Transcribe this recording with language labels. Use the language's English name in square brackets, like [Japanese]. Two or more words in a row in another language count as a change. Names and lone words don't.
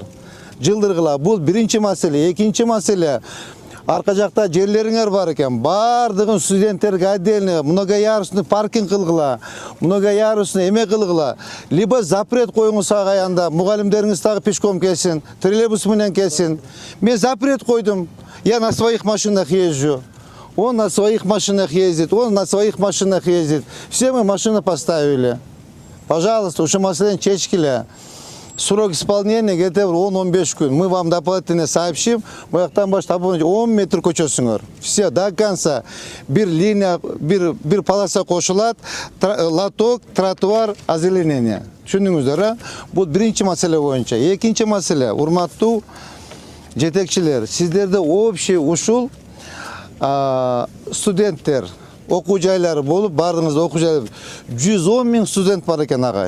[Kyrgyz] Жылдыргыла. Бул биринчи маселе. Экинчи маселе. Арка жакта жерлериңер бар экен. Бардыгын студенттерге [Russian] отдельно многоярусный паркинг [Kyrgyz] кылгыла, многоярусный эме кылгыла. [Russian] Либо запрет [Kyrgyz] коюңуз аянда, мугалимдериңиз дагы пешком келсин, троллейбус менен келсин. Мен запрет койдум. [Russian] Я на своих машинах езжу. Он на своих машинах ездит, он на своих машинах ездит. Все мы машины поставили. Пожалуйста, [Kyrgyz] ушу маселени чечкиле. [Russian] Срок исполнения где-то 10-15 күн. Мы вам дополнительно сообщим. [Kyrgyz] Буяктан баштап 10 метр көчөсүңөр. [Russian] Все до конца. [Kyrgyz] Бир линия, бир полоса кошулат, лоток, тротуар, озеленение. Түшүндүңүздөр, а? Бул биринчи маселе боюнча. Экинчи маселе, урматтуу жетекчилер, сиздерде общий ушул студенттер окуу жайлары болуп, бардыңызда окуу жайлары 110 миң студент бар экен, агай.